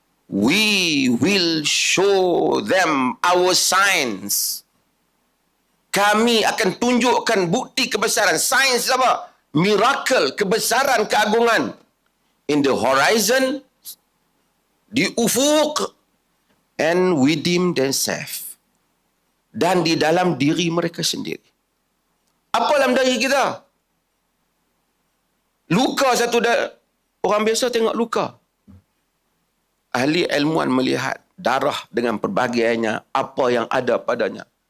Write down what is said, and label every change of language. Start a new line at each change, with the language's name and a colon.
English: We will show them our signs.
Malay: Kami akan tunjukkan bukti kebesaran. Sains apa? Miracle, kebesaran, keagungan.
English: In the horizon,
Malay: di ufuk,
English: and within themselves.
Malay: Dan di dalam diri mereka sendiri. Apa dalam diri kita? Luka satu orang biasa tengok luka. Ahli ilmuwan melihat darah dengan pelbagai-nya, apa yang ada padanya.